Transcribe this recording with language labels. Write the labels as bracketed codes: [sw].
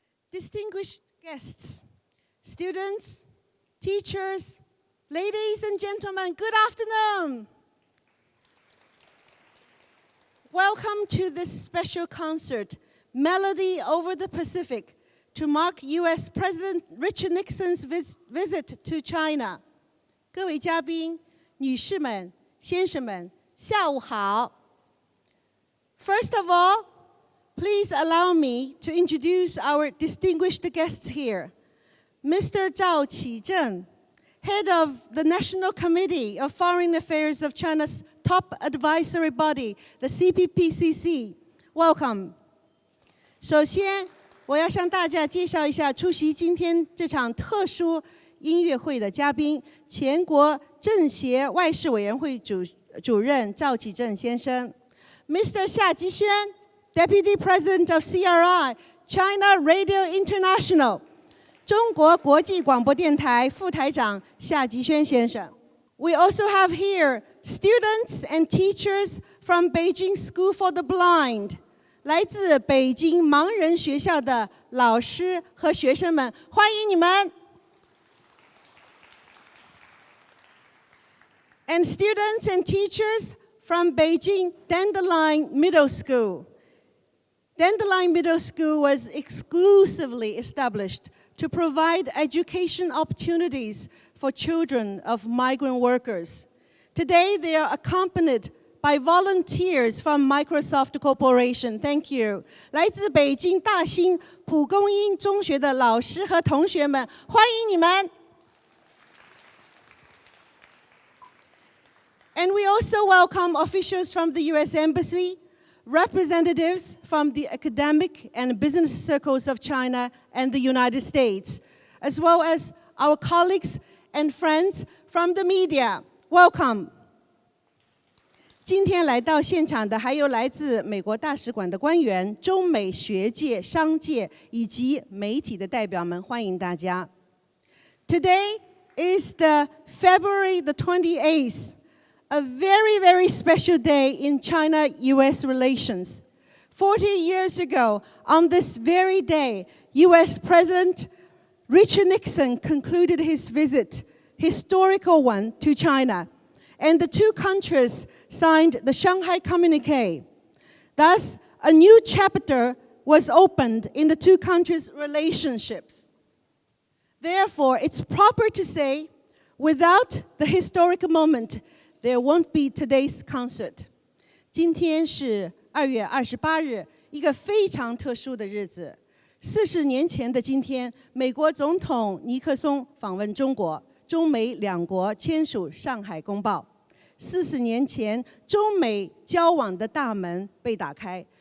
[en] Distinguished guests, students, teachers, ladies and gentlemen, good afternoon. Welcome to this special concert, Melody Over the Pacific, to mark U.S. President Richard Nixon's visit to China. [zh] 各位嘉宾、女士们、先生们，下午好。 [en] First of all, please allow me to introduce our distinguished guests here. Mr. Zhao Qizheng, head of the National Committee of Foreign Affairs of China's top advisory body, the CPPCC. Welcome. [zh] 首先，我要向大家介绍一下出席今天这场特殊音乐会的嘉宾，前国政协外事委员会主任赵启正先生 ，Mr. [en] 夏吉轩 ，Deputy President of CRI, China Radio International, [zh] 中国国际广播电台副台长夏吉轩先生。 [en] We also have here students and teachers from Beijing School for the Blind. [zh] 来自北京盲人学校的老师和学生们，欢迎你们。 [en] And students and teachers from Beijing Dandelion Middle School. Dandelion Middle School was exclusively established to provide education opportunities for children of migrant workers. Today, they are accompanied by volunteers from Microsoft Corporation. Thank you. [zh] 来自北京大兴蒲公英中学的老师和同学们，欢迎你们。 [en] And we also welcome officials from the U.S. Embassy, representatives from the academic and business circles of China and the United States, as well as our colleagues and friends from the media. Welcome. [zh] 今天来到现场的还有来自美国大使馆的官员、中美学界、商界以及媒体的代表们，欢迎大家。 [en] Today is the February the 28th, a very, very special day in China-U.S. relations. 40 years ago, on this very day, U.S. President Richard Nixon concluded his visit, historical one, to China. And the two countries signed the Shanghai Communique. Thus, a new chapter was opened in the two countries' relationships. Therefore, it's proper to say, without the historic moment, there won't be today's concert. [zh] 今天是2月28日，一个非常特殊的日子。 40年前的今天，美国总统尼克松访问中国，中美两国签署《上海公报》。 40年前，中美交往的大门被打开。